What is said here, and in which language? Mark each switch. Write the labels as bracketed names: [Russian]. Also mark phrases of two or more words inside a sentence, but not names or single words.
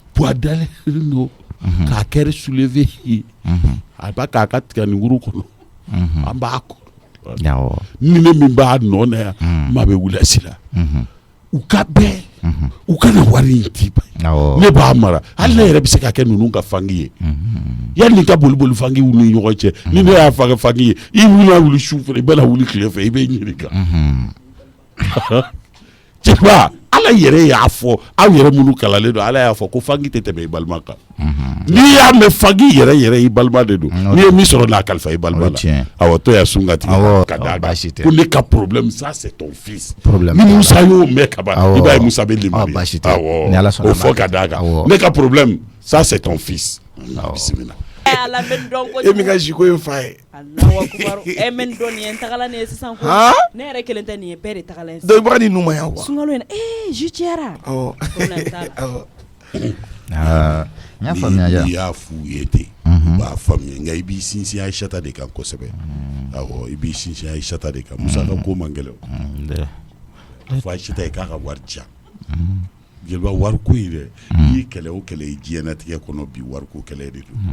[Bambara] poids dalen don k'a kɛra soulevé ye a b'a k'a ka tigɛnikuru kɔnɔ an b'a kɔnɔ ni ne min b'a nɔ na yan maa bɛ wuli si la u ka bɛn u kana wari in di ne b'a mara hali ne yɛrɛ bɛ se ka kɛ ninnu ka fangi ye yanni ka boli fangi u ni ɲɔgɔn cɛ ni ne y'a fanga fangi ye i wuli su fɛ i bɛna wuli tile fɛ i bɛ ɲininka Jeliba ala yɛrɛ y'a fɔ aw yɛrɛ minnu kalalen don ala y'a fɔ ko fangi tɛ tɛmɛ i balima kan n'i y'a mɛn fangi yɛrɛ i balima de don n'i ye min sɔrɔ n'a kalifa i balima la awɔ to ya sun ka tigɛ ka d'a kan ko ne ka [French] problème ça c'est ton fils [Bambara] ni Musa y'o mɛn ka ban i b'a ye Musa bɛ limani awɔ o fɔ ka d'a kan ne ka [French] problème ça c'est ton fils [Bambara] bisimila e min ka jiko in fa ye Allahu akbar men dɔn nin ye n tagala nin ye sisan ko ne yɛrɛ kelen tɛ nin ye bɛɛ de tagala ye dɔ baga ni numa ya quoi sunkalo in ju cɛra n y'a faamuya ja i y'a f'u ye ten u b'a faamuya nka i b'i sinsin Aïssata de kan kosɛbɛ awɔ i b'i sinsin Aïssata de kan Musa ka ko man gɛlɛn o fɔ Aïssata ye k'a ka wari diya Jeliba wariko in dɛ i ye kɛlɛ o kɛlɛ i diɲɛnatigɛ kɔnɔ bi wariko kɛlɛ de don